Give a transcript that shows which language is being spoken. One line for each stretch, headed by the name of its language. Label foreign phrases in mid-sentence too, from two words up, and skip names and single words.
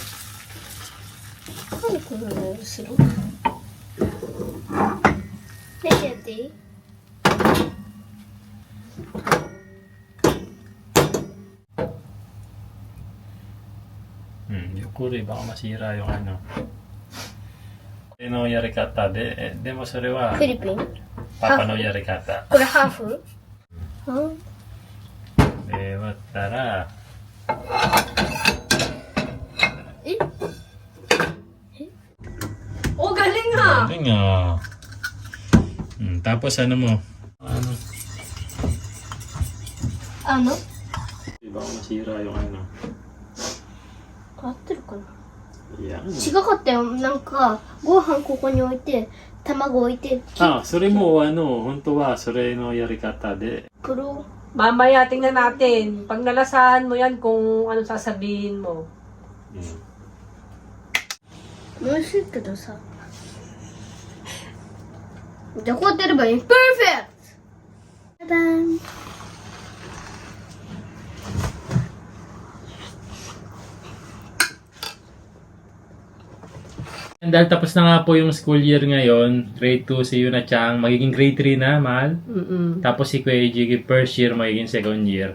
Japanese: なんでこんなのするの？見てやっていい？ Yukuri,
Filipino: baka masira yung ano.
Japanese: のやり方. でもそれはフィリピン？パパのやり方. これハーフ？うん。
Filipino: Tara. Oh, galing ha! Galing ah. Tapos ano mo? Ano? Baka masira yung ano.
Japanese: 合ってるかな？
Filipino: Yan.
Japanese: 違かったよ。なんかご飯ここに置いて、卵置いて、それも本当はそれのやり方で。黒。
Filipino: Mamaya tingnan natin. Pag nalasahan mo yan kung ano sasabihin mo.
Japanese: 美味しいけどさ。じゃあこうやってやればいい。パーフェクト。じゃだん。
Filipino: Dahil tapos na nga po yung
English: school year
Filipino: ngayon, grade 2 si Yuna Chang, magiging grade 3 na, mahal. Tapos si Kuya Jiggy,
English: first year,
Filipino: magiging
English: second year.